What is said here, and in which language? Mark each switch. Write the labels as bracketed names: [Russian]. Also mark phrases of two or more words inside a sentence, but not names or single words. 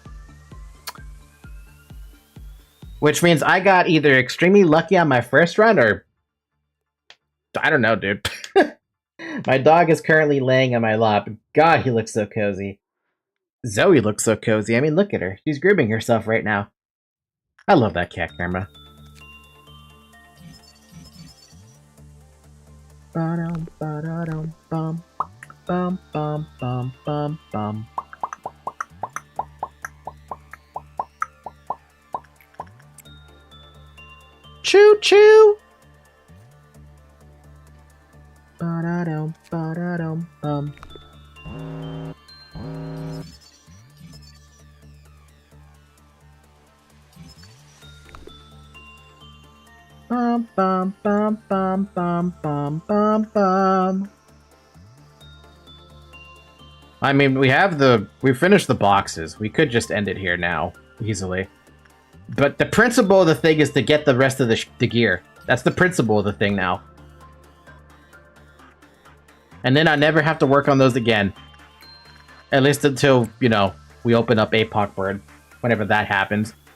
[English] Which means I got either extremely lucky on my first run or... I don't know, dude. My dog is currently laying on my lap. God, he looks so cozy. Zoe looks so cozy. I mean, look at her. She's grooming herself right now. I love that cat camera. Ba-dum, ba-da-dum, bum. Bum, bum, bum, bum, bum. Choo choo! Ba-da-dum, ba-da-dum, bum. Bum, bum, bum, bum, bum, bum, bum, bum. I mean, we finished the boxes. We could just end it here now, easily. But the principle of the thing is to get the rest of the gear. That's the principle of the thing now. And then I never have to work on those again. At least until, you know, we open up Apegrixs, whenever that happens.